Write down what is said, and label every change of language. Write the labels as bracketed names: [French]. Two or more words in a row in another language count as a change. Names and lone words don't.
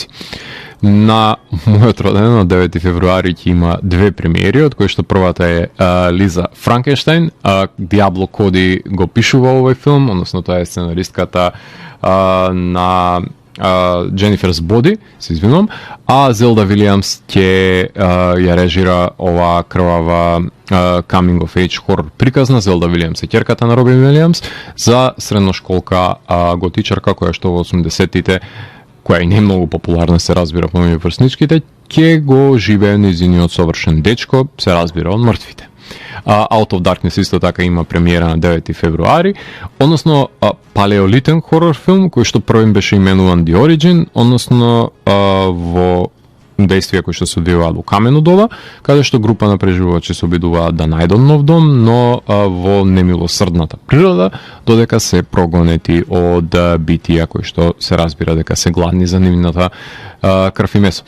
[Macedonian] На мојот роден, на 9 февруари, ќе има две премиери, од кои што првата е Лиза Франкенштайн. Диабло Коди го пишува овој филм, односно тоа е сценаристката на Jennifer's Body, се извинувам, а Зелда Вилијамс ќе ја режира ова крвава [English] coming of age [Macedonian] хорор приказна. Зелда Вилијамс е ќерката на Робин Вилијамс, за средношколка готичарка која што во 80-тите, која и не е многу популарна, се разбира помеѓу врсничките, ќе го живее нејзиниот совршен дечко, се разбира од мртвите. Out of Darkness исто така има премиера на 9 февруари, односно палеолитен хорор филм кој што првим беше именуван The Origin, односно во действија кои што се одвиваат во камено доба, каде што група на преживувачи се обидуваат да најдат нов дом, но во немилосрдната природа, додека се прогонети од битија кои што се разбира дека се гладни за нивната крв и месо.